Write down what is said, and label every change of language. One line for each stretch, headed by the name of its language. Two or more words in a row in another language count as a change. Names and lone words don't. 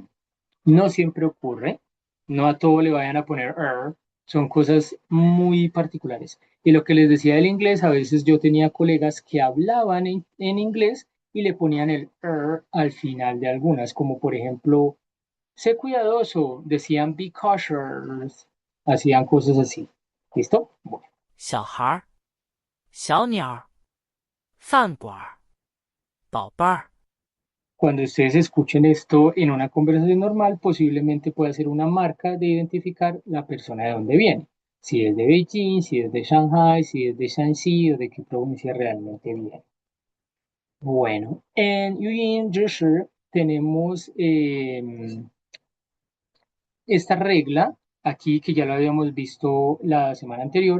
Spanish: No siempre ocurre, no a todo le vayan a poner son cosas muy particulares. Y lo que les decía del inglés, a veces yo tenía colegas que hablaban en inglés y le ponían el al final de algunas, como por ejemplo, sé cuidadoso, decían
English: be cautious,
Spanish: hacían cosas así. ¿Listo? Bueno,
Chinese: 小孩儿、小鸟儿、饭馆儿、宝贝儿。
Spanish: cuando ustedes escuchen esto en una conversación normal, posiblemente pueda ser una marca de identificar la persona de dónde viene. Si es de Beijing, si es de Shanghai, si es de Shanxi o de qué provincia realmente viene. Bueno, en Yuyin Zhishi tenemos esta regla aquí que ya lo habíamos visto la semana anterior,